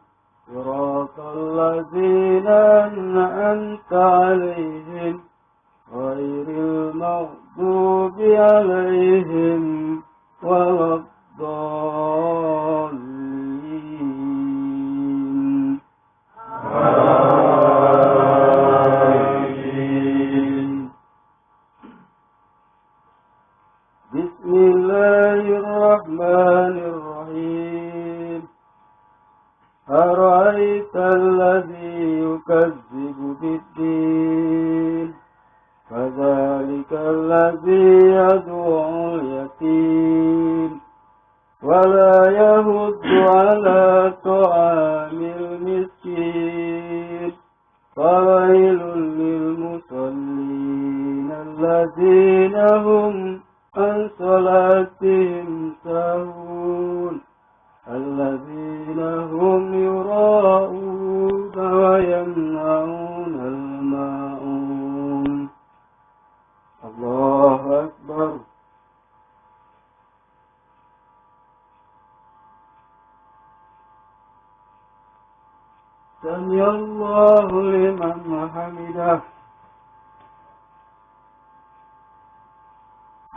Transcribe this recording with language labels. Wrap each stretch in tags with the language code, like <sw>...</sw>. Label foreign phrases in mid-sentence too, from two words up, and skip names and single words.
<ar>صراط الذين أنعمت عليهم غير المغضوب عليهم ولا الضالين. Amin. بسم الله الرحمن الرحيم. أرأيت الذي يكذب بالدين. فذلك الذي يدع اليتيم. ولا يحض على طعام المسكين. فويل للمصلين الذين هم عن صلاتهم ساهون. الذين هم يراءون ويمنعون الماعون. الله أكبر. سمع الله لمن حمده.</ar>